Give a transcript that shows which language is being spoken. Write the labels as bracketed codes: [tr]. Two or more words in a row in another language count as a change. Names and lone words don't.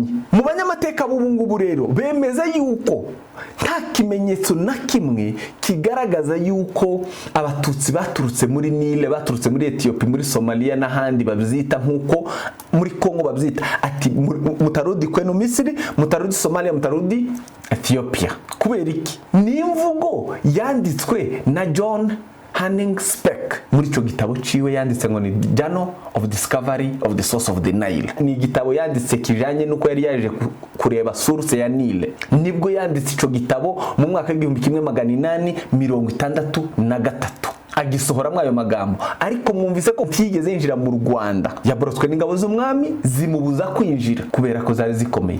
[rn] Mu banyamateka b'ubu ngubu rero bemeza yuko nta kimenyetso na kimwe kigaragaza yuko Abatutsi baturutse muri Nile, baturutse muri Ethiopia, muri Somalia n'ahandi babyita nkuko muri Kongo babyita. Ati mutarudi kwenu Misiri, mutarudi Somalia, mutarudi Ethiopia. Kubera iki? Ni imvugo yanditswe na John Hanning Speke muri ico gitabo ciwe yanditse ngo ni Journal of Discovery of the Source of the Nile. Ni igitabo yanditse kijanye nuko yari yaje kureba source ya Nile. Nibwo yanditse ico gitabo mu mwaka w'1863 agisohoramwe ayo magambo. Ariko mwumvise ko tigeze yinjira mu Rwanda, yaborotswe n'ingabo z'umwami zimubuza kwinjira kubera ko zari zikomeye.